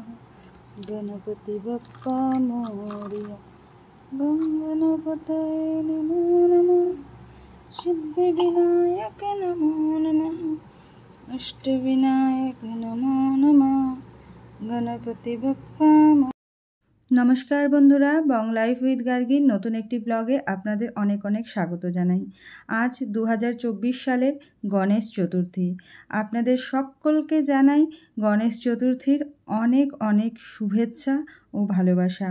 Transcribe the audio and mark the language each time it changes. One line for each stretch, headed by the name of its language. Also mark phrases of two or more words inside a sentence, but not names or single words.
Marathi: गणपति बप्पा मोरया।
Sanskrit: गणपतये नमो नमः। सिद्धिविनायक नमो नमः। अष्टविनायक नमो नमः। गणपति बप्पा।
Bangla: নমস্কার বন্ধুরা, বং লাইফ উইথ গার্গীর নতুন একটি ব্লগে আপনাদের অনেক অনেক স্বাগত জানাই। আজ 2024 সালের গণেশ চতুর্থী। আপনাদের সকলকে জানাই গণেশ চতুর্থীর অনেক অনেক শুভেচ্ছা ও ভালোবাসা।